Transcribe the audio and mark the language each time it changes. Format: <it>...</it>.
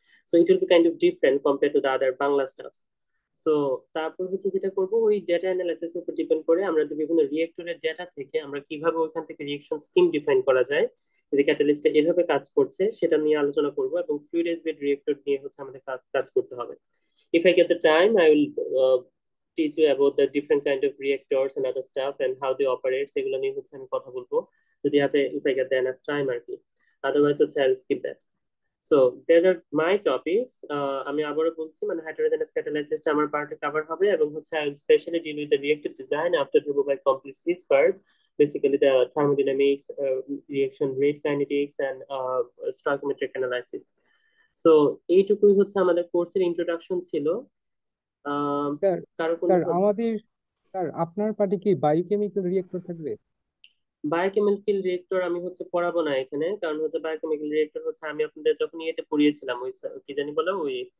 <en>So it will be kind of different compare to the other Bangla stuff.</en> <bn>So তারপর হচ্ছে যেটা করবো, ওই ডেটা অ্যানালাইসিস উপর ডিপেন্ড করে আমরা বিভিন্ন রিয়েক্টরের ডেটা থেকে আমরা কিভাবে ওইখান থেকে রিয়েকশন স্কিম ডিফাইন করা যায়, যে ক্যাটালিস্টটা এভাবে কাজ করছে সেটা নিয়ে আলোচনা করব। এবং ফ্লুইড বেড রিয়েক্টর নিয়ে হচ্ছে আমাদের কাজ করতে হবে।</bn> <en>If I get the time, I will teach you about the different kind of reactors and other stuff and how they operate,</en> <bn>সেগুলো নিয়ে হচ্ছে আমি কথা বলবো,</bn> <en>যদি if I get the enough time আর কি। Otherwise হচ্ছে I'll skip that. So these are my topics.</en> <bn>আমি আবারও বলছি, মানে heterogeneous catalysis আমার পার্টে কভার হবে, এবং হচ্ছে</bn> <en>I will specially deal with the reactor design after Dhruva completes his part, basically the thermodynamics, reaction rate kinetics and stoichiometric analysis.</en> <bn>So এইটুকুই হচ্ছে আমাদের কোর্সের ইন্ট্রোডাকশন ছিল। আহ স্যার কারো কোনো স্যার আমাদের স্যার আপনার পার্টি কি বায়োকেমিক্যাল রিয়েক্টর থাকবে? বায়োকেমিক্যাল রিয়েক্টর আমি হচ্ছে পড়াবো না এখানে, কারণ হচ্ছে বায়োকেমিক্যাল রিয়েক্টর হচ্ছে আমি আপনাদের যখন ইয়েতে পড়িয়েছিলাম, ওই কি জানি বলে ওই</bn>